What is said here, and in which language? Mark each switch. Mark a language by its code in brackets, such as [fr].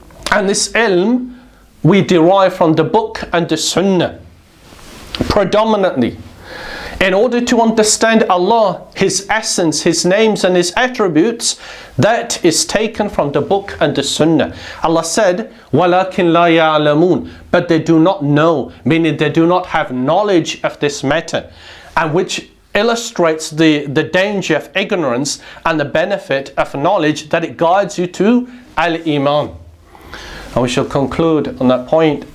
[en] And this ilm we derive from the book and the sunnah. Predominantly, in order to understand Allah, His essence, His names and His attributes, that is taken from the book and the sunnah. [ar] Allah said, وَلَكِنْ لَا يَعْلَمُونَ. [en] But they do not know, meaning they do not have knowledge of this matter, and which illustrates the danger of ignorance and the benefit of knowledge, that it guides you to al-Iman. And we shall conclude on that point.